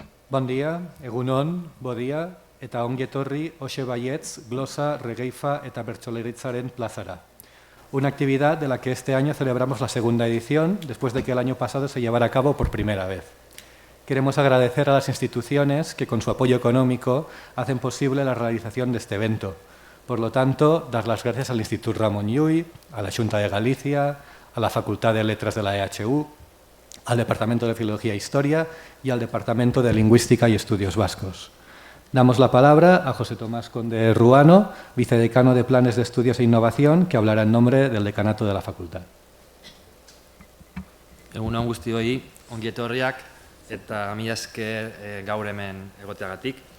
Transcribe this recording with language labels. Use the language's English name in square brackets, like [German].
[Catalan] Bon dia, [Basque] egunon, bodia, eta ongi etorri hoxe baietz, glosa, regeifa eta bertsolaritzaren plazara. [Spanish] Una actividad de la que este año celebramos la segunda edición, después de que el año pasado se llevara a cabo por primera vez. Queremos agradecer a las instituciones que con su apoyo económico hacen posible la realización de este evento. Por lo tanto, dar las gracias al Instituto Ramon Llull, a la Xunta de Galicia, a la Facultad de Letras de la EHU, al Departamento de Filología e Historia y al Departamento de Lingüística y Estudios Vascos. Damos la palabra a José Tomás Conde Ruano, vicedecano de Planes de Estudios e Innovación, que hablará en nombre del decanato de la facultad. [Basque] Egunon guztioi, ongi etorriak eta mila esker gaur hemen egoteagatik.